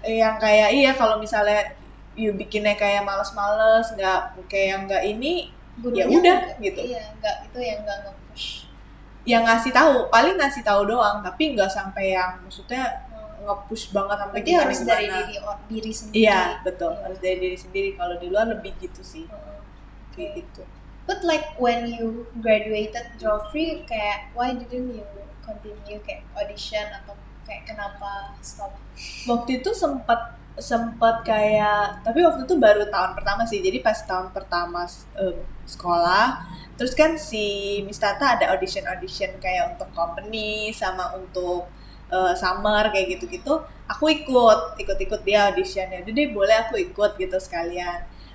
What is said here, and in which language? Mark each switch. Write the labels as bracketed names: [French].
[Indonesian] yang kayak iya, kalau misalnya you bikinnya kayak males-males, nggak kayak yang nggak ini, ya Gurunya udah nggak- gitu. Iya, nggak itu yang nggak nge-push. Yang ngasih tahu paling ngasih tahu doang, tapi nggak sampai yang maksudnya nge-push banget sampai Berarti gimana harus dari diri sendiri. Iya betul, Iya. harus dari diri sendiri. Kalau di luar lebih gitu sih, kayak Okay. gitu. [English] But like when you graduated Joffrey, [Indonesian] kayak [English] why didn't you continue kayak audition [Indonesian] atau kayak kenapa stop? Waktu itu sempat kayak, tapi waktu itu baru tahun pertama sih. Jadi pas tahun pertama sekolah, terus kan si Miss Tata ada audition kayak untuk company sama untuk summer kayak gitu-gitu. Aku ikut dia auditionnya. Udah deh, boleh aku ikut gitu sekalian.